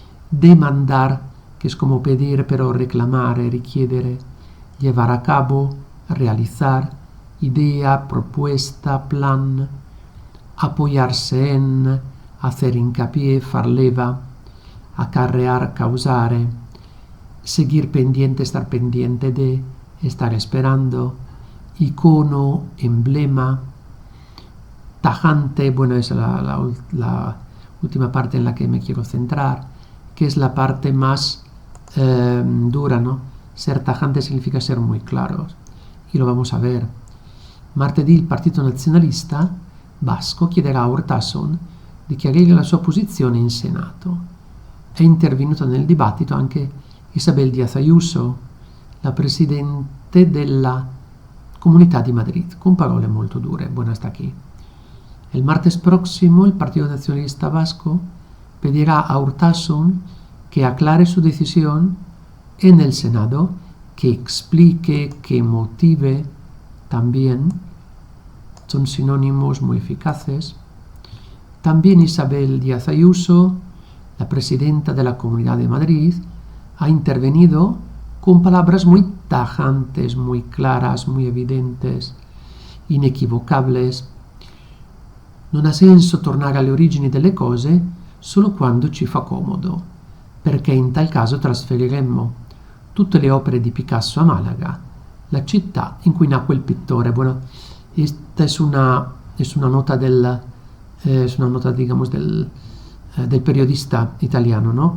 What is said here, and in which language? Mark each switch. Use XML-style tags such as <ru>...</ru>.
<es>demandar, que es como pedir pero</es> <it>reclamare, richiedere,</it> <es>llevar a cabo, realizar, idea, propuesta, plan, apoyarse en, hacer hincapié,</es> <it>far leva,</it> <es>acarrear, causare, seguir pendiente, estar pendiente de, estar esperando, icono, emblema, tajante, bueno, es la última parte en la que me quiero centrar, que es la parte más dura, ¿no? Ser tajante significa ser muy claros, y lo vamos a ver.</es> <it>Martedì il Partito Nazionalista Basco chiederà a Urtasun di chiarire la sua posizione in Senato. È intervenuta nel dibattito anche Isabel Díaz Ayuso, la presidente della Comunità di Madrid, con parole molto dure.</it> <es>Bueno, hasta aquí. El martes próximo, el Partido Nacionalista Vasco pedirá a Urtasun que aclare su decisión en el Senado, que explique, que motive también. Son sinónimos muy eficaces. También Isabel Díaz Ayuso, la presidenta de la Comunidad de Madrid, ha intervenido con palabras muy tajantes, muy claras, muy evidentes, inequivocables.</es> <it>Non ha senso tornare alle origini delle cose solo quando ci fa comodo, perché in tal caso trasferiremmo tutte le opere di Picasso a Malaga, la città in cui nacque il pittore.</it> <es>Bueno, esta es una nota digamos del periodista italiano, ¿no?</es>